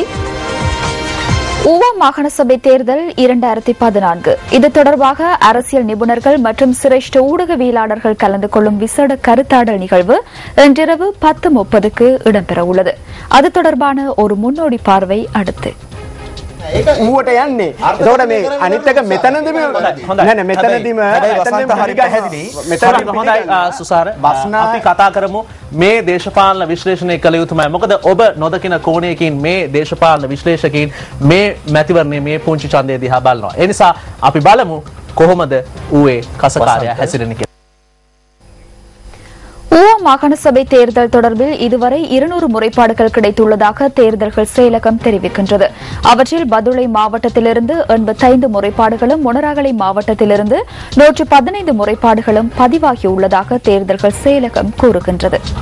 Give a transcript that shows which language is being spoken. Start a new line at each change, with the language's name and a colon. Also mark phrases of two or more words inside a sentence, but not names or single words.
Tamil: ஊவா மாகாண சபை தேர்தல் 2014 இது தொடர்பாக அரசியல் நிபுணர்கள் மற்றும் சிரேஷ்ட ஊடகவியலாளர்கள் கலந்து கொள்ளும் விசேட கருத்தாடல் நிகழ்வு இன்றிரவு 10:30க்கு இடம்பெறவுள்ளது. அது தொடர்பான ஒரு முன்னோடி பார்வை அடுத்து.
Sinhala: ඌවට යන්නේ. ඒතකොට මේ අනිත් එක මෙතනදී නෑ මෙතනදීම හොඳයි සුසාර අපි කතා කරමු මේ දේශපාලන විශ්ලේෂණය කළ යුතුමයි. මොකද ඔබ නොදකින කෝණයකින් මේ දේශපාලන විශ්ලේෂකයින් මේ මැතිවරණයේ මේ පුංචි ඡන්දය දිහා බලනවා. ඒ නිසා අපි බලමු කොහොමද ඌවේ කසකාරයා හැසිරෙන්නේ කියලා.
Tamil: ஊவா மாகாண சபை தேர்தல் தொடர்பில் இதுவரை 200 முறைப்பாடுகள் கிடைத்துள்ளதாக தேர்தல்கள் செயலகம் தெரிவிக்கின்றது. அவற்றில் பதுளை மாவட்டத்திலிருந்து 85 முறைப்பாடுகளும், மொனராகலை மாவட்டத்திலிருந்து 115 முறைப்பாடுகளும் பதிவாகியுள்ளதாக தேர்தல்கள் செயலகம் கூறுகின்றது.